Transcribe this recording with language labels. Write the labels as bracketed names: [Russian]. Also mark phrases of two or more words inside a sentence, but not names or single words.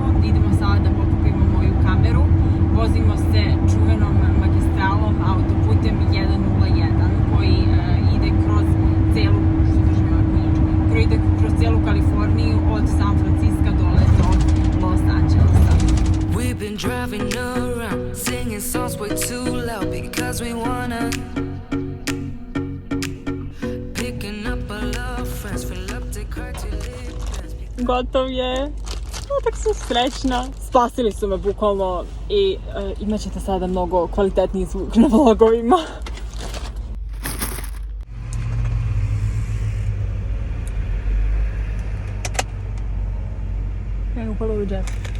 [Serbian] Idemo sada da pokupimo moju kameru. Vozimo se čuvenom magistralom autoputem 101 koji ide kroz celu Kaliforniju od San Francisca dole do Los Angelesa. [English] We've been driving around, singing songs way too loud because we wanna. Picking up our love friends, fill up the car to live. [Serbian] Gotov je. Tak sam srećna. Spasili su me bukvalno i imat ćete sada mnogo kvalitetniji zvuk na vlogovima. Evo upalo u džep.